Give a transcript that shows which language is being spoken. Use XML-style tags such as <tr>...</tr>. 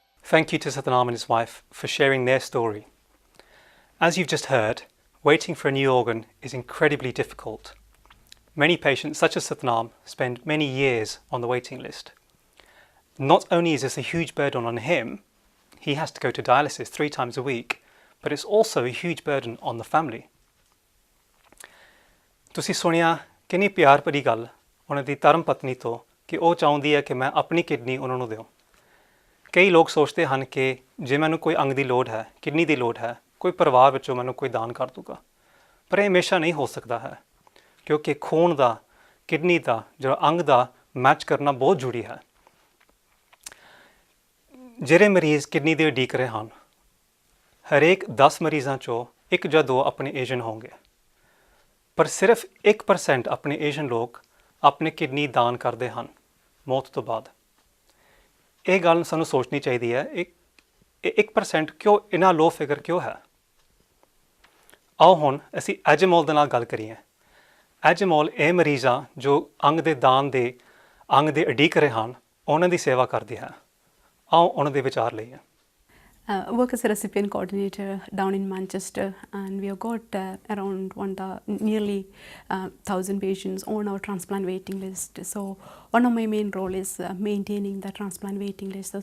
<en>Thank you to Satnam and his wife for sharing their story. As you've just heard, waiting for a new organ is incredibly difficult. Many patients, such as Satnam, spend many years on the waiting list. Not only is this a huge burden on him, he has to go to dialysis 3 times a week, but it's also a huge burden on the family.</en> <pa>ਤੁਸੀਂ ਸੁਣਿਆ ਕਿੰਨੀ ਪਿਆਰ ਭਰੀ ਗੱਲ ਉਹਨਾਂ ਦੀ ਧਰਮ ਪਤਨੀ ਤੋਂ ਕਿ ਉਹ ਚਾਹੁੰਦੀ ਹੈ ਕਿ ਮੈਂ ਆਪਣੀ ਕਿਡਨੀ ਉਹਨਾਂ ਨੂੰ ਦਿਓ। ਕਈ ਲੋਕ ਸੋਚਦੇ ਹਨ ਕਿ ਜੇ ਮੈਨੂੰ ਕੋਈ ਅੰਗ ਦੀ ਲੋੜ ਹੈ, ਕਿਡਨੀ ਦੀ ਲੋੜ ਹੈ, ਕੋਈ ਪਰਿਵਾਰ ਵਿੱਚੋਂ ਮੈਨੂੰ ਕੋਈ ਦਾਨ ਕਰ ਦੂਗਾ, ਪਰ ਇਹ ਹਮੇਸ਼ਾ ਨਹੀਂ ਹੋ ਸਕਦਾ ਹੈ, ਕਿਉਂਕਿ ਖੂਨ ਦਾ, ਕਿਡਨੀ ਦਾ, ਜਿਹੜਾ ਅੰਗ ਦਾ ਮੈਚ ਕਰਨਾ ਬਹੁਤ ਜ਼ਰੂਰੀ ਹੈ। ਜਿਹੜੇ ਮਰੀਜ਼ ਕਿਡਨੀ ਦੇ ਉਡੀਕ ਰਹੇ ਹਨ, ਹਰੇਕ 10 ਮਰੀਜ਼ਾਂ 'ਚੋਂ 1 ਜਾਂ 2 ਆਪਣੇ ਏਸ਼ੀਅਨ ਹੋਣਗੇ, ਪਰ ਸਿਰਫ 1% ਆਪਣੇ ਏਸ਼ੀਅਨ ਲੋਕ ਆਪਣੇ ਕਿਡਨੀ ਦਾਨ ਕਰਦੇ ਹਨ ਮੌਤ ਤੋਂ ਬਾਅਦ। ਇਹ ਗੱਲ ਸਾਨੂੰ ਸੋਚਣੀ ਚਾਹੀਦੀ ਹੈ, 1% ਕਿਉਂ ਇੰਨਾ ਲੋ ਫਿਗਰ ਕਿਉਂ ਹੈ? ਆਓ ਹੁਣ ਅਸੀਂ ਐਜਮੋਲ ਦੇ ਨਾਲ ਗੱਲ ਕਰੀਏ। ਐਜਮੋਲ ਇਹ ਮਰੀਜ਼ਾਂ ਜੋ ਅੰਗ ਦੇ ਦਾਨ ਦੇ ਅੰਗ ਦੇ ਉਡੀਕ ਰਹੇ ਹਨ, ਉਹਨਾਂ ਦੀ ਸੇਵਾ ਕਰਦੀ ਹੈ। ਆਓ ਉਹਨਾਂ ਦੇ ਵਿਚਾਰ ਲਈਏ।</pa> <en>Work as a recipient coordinator down in Manchester, and we have got around nearly 1,000 patients on our transplant waiting list. So one of my main role is maintaining the transplant waiting list.</en>